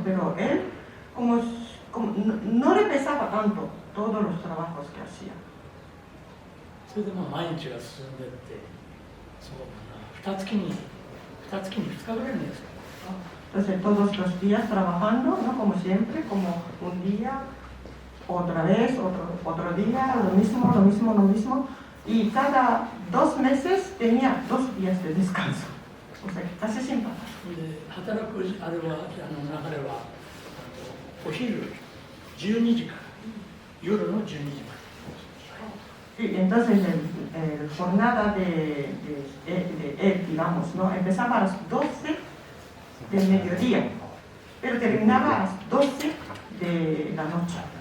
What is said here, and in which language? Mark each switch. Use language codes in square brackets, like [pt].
[es] Pero él, como no le pesaba tanto todos los trabajos que hacía. [ja] それで毎日が進んでいって、そうだな、2月に2日ぐらいのやつ。 [es] Entonces, todos los días trabajando, ¿no? Como siempre, como un día, otra vez, otro día, lo mismo. Y cada 2 meses tenía 2 días de descanso. O sea, casi sin parar. [ja] で働くあれは流れはお昼12時から夜の12時まで。 [es] Sí, entonces el jornada de él, digamos, ¿no? Empezaba a las 12 del mediodía, pero terminaba a las 12 de la noche.